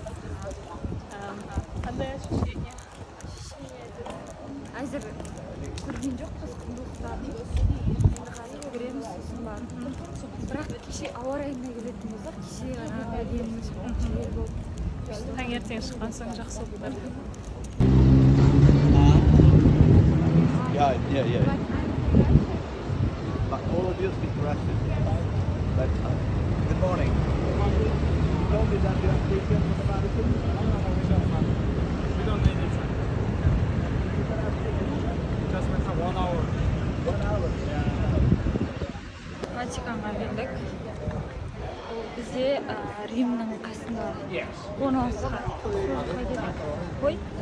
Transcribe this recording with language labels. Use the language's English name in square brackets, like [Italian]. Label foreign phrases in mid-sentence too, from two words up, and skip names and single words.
[Kazakh] Қандай ощущение? Әзір көрген жоқпыз құндылықтарын. Енді қазір көреміз сосын барып. Бірақ кеше ауа райына келетін болсақ, кеше ғана әдемі жел болып. Таңертең шыққан соң жақсы болды. [English] Yeah. But all of you speak Russian. Good morning. You told me that you are taken from the Vatican? We don't need it. Just went for 1 hour. 1 hour? Yeah. [Kazakh] Ватиканға келдік. Ол бізде Римнің қасында орналасқан. Ой.